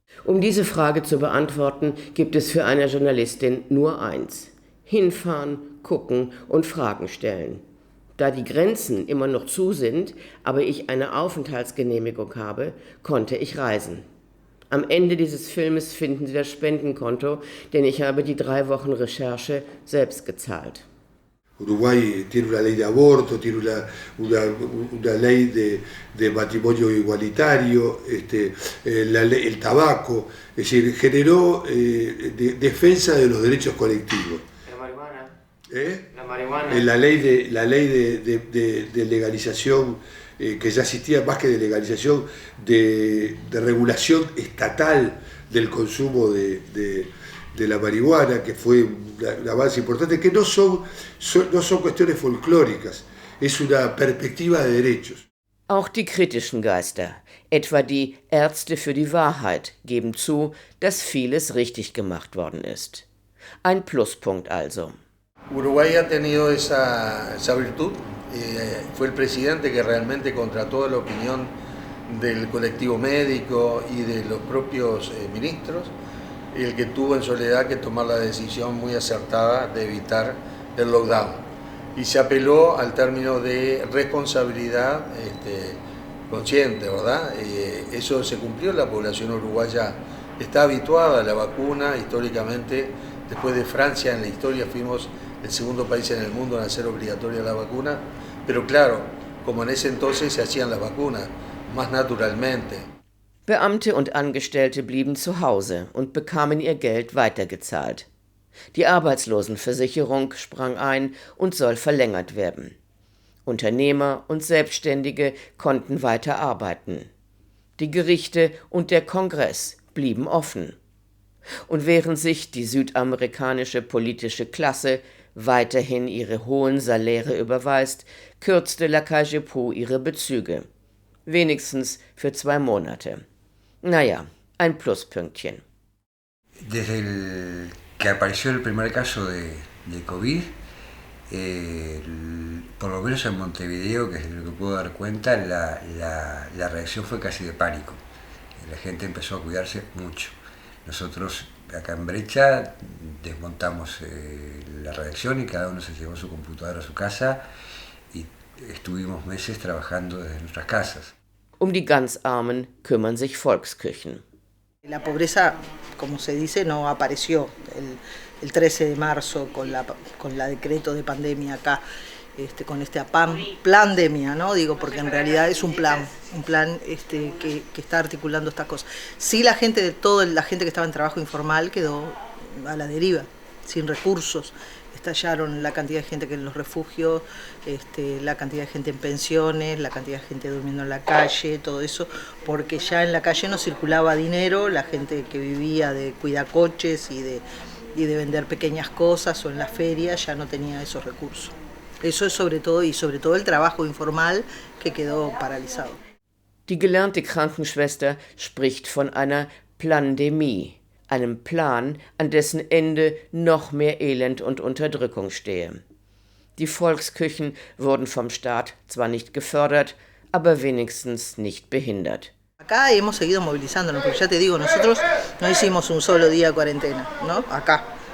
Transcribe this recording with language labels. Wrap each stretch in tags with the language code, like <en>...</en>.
<de>Um diese Frage zu beantworten, gibt es für eine Journalistin nur eins: hinfahren, gucken und Fragen stellen. Da die Grenzen immer noch zu sind, aber ich eine Aufenthaltsgenehmigung habe, konnte ich reisen. Am Ende dieses Filmes finden Sie das Spendenkonto, denn ich habe die 3 Wochen Recherche selbst gezahlt.</de> <es>Uruguay tiene una ley de aborto, tiene una ley de matrimonio igualitario, el tabaco, es decir, generó defensa de los derechos colectivos. La marihuana. La marihuana. La ley de legalización, que ya existía, más que de legalización, de regulación estatal del consumo de la marihuana, que fue un avance importante, que no son cuestiones folclóricas, es una perspectiva de derechos.</es> <de>Auch die kritischen Geister, etwa die Ärzte für die Wahrheit, geben zu, dass vieles richtig gemacht worden ist. Ein Pluspunkt also.</de> <es>Uruguay ha tenido esa virtud. Fue el presidente que realmente contra toda la opinión del colectivo médico y de los propios ministros, el que tuvo en soledad que tomar la decisión muy acertada de evitar el lockdown. Y se apeló al término de responsabilidad consciente, ¿verdad? Eso se cumplió, la población uruguaya está habituada a la vacuna. Históricamente, después de Francia en la historia fuimos el segundo país en el mundo en hacer obligatoria la vacuna, pero claro, como en ese entonces se hacían las vacunas, más naturalmente.</es> <de>Beamte und Angestellte blieben zu Hause und bekamen ihr Geld weitergezahlt. Die Arbeitslosenversicherung sprang ein und soll verlängert werden. Unternehmer und Selbstständige konnten weiter arbeiten. Die Gerichte und der Kongress blieben offen. Und während sich die südamerikanische politische Klasse weiterhin ihre hohen Saläre überweist, kürzte Lacalle Pou ihre Bezüge. Wenigstens für 2 Monate. Naja, ein Pluspünktchen.</de> <es>Desde que apareció el primer caso de COVID, por lo menos en Montevideo, que es lo que puedo dar cuenta, la reacción fue casi de pánico. La gente empezó a cuidarse mucho. Nosotros acá en Brecha desmontamos la redacción y cada uno se llevó su computadora a su casa y estuvimos meses trabajando desde nuestras casas.</es> <de>Um die ganz Armen kümmern sich Volksküchen.</de> <es>La pobreza, como se dice, no apareció el 13 de marzo con la decreto de pandemia acá. con esta pandemia, ¿no? Digo, porque en realidad es un plan que está articulando estas cosas. Sí, la gente que estaba en trabajo informal quedó a la deriva, sin recursos. Estallaron la cantidad de gente que en los refugios, la cantidad de gente en pensiones, la cantidad de gente durmiendo en la calle, todo eso, porque ya en la calle no circulaba dinero, la gente que vivía de cuidacoches y de vender pequeñas cosas o en la feria ya no tenía esos recursos. Eso es sobre todo el trabajo informal que quedó paralizado.</es> <de>Die gelernte Krankenschwester spricht von einer Plandemie, einem Plan, an dessen Ende noch mehr Elend und Unterdrückung stehe. Die Volksküchen wurden vom Staat zwar nicht gefördert, aber wenigstens nicht behindert.</de> <es>Acá hemos seguido movilizándonos, porque ya te digo, nosotros no hicimos un solo día de cuarentena, ¿no? Acá.</es>